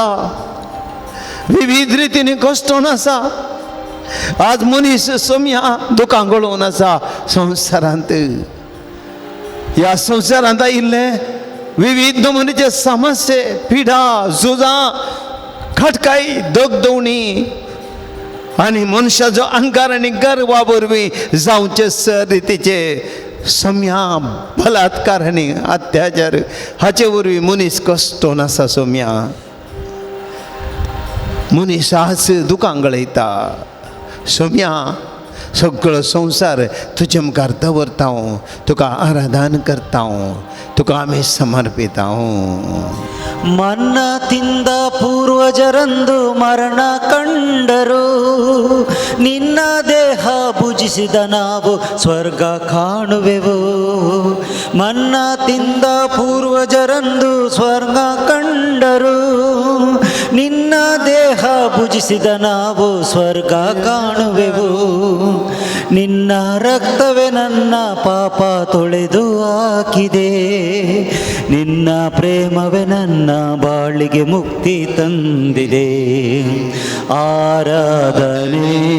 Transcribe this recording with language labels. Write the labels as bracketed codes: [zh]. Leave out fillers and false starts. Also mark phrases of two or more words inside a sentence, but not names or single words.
[kok] विविध रितीने कश्टान आसा आज मनीस सोम्या दुखां गळोवन आसा संवसारांत ह्या संवसारांत आयिल्ले विविध नमुनेचे समस्ये पिडा झुजां खटकाई दोगदोवणी आनी मनशाचो अहंकार आनी गर्वा वरवीं जावचे रितीचे सोम्या बलात्कार आनी अत्याचार हाचे वरवीं मनीस कश्टान आसा सोम्या मनीस आज दुखां गळयता सोम्या सगळो संवसार तुजे मुखार दवरता हांव तुका आराधन करता हांव तुका आमी समर्पिता हांव [kn] ಮನ್ನ ತಿಂದ ಪೂರ್ವಜರಂದು ಮರಣ ಕಂಡರು ನಿನ್ನ ದೇಹ ಭುಜಿಸಿದ ನಾವು ಸ್ವರ್ಗ ಕಾಣುವೆವು ಮನ್ನ ತಿಂದ ಪೂರ್ವಜರಂದು ಸ್ವರ್ಗ ಕಂಡರು ನಿನ್ನ ದೇಹ ಭುಜಿಸಿದ ನಾವು ಸ್ವರ್ಗ ಕಾಣುವೆವು ನಿನ್ನ ರಕ್ತವೇ ನನ್ನ ಪಾಪ ತೊಳೆದು ಹಾಕಿದೆ ನಿನ್ನ ಪ್ರೇಮವೇ ನನ್ನ ಬಾಳಿಗೆ ಮುಕ್ತಿ ತಂದಿದೆ ಆರಾಧನೆ